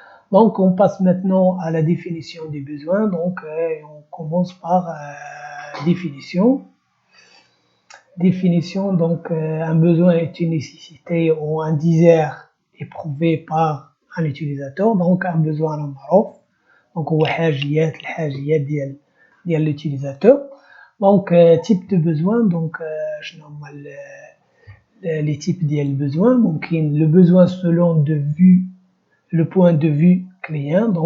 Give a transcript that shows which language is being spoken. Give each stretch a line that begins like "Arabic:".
French: Donc on passe maintenant à la définition des besoins. Donc on commence par définition. Définition, donc un besoin est une nécessité ou un désir éprouvé par un utilisateur. Donc un besoin
Arabic: معروف. Donc هو الحاجيات ديال l'utilisateur.
French: Donc type de besoin, donc
Arabic: شنو هما
French: les types
Arabic: ديال البزوان ممكن
French: le besoin selon le point de vue client.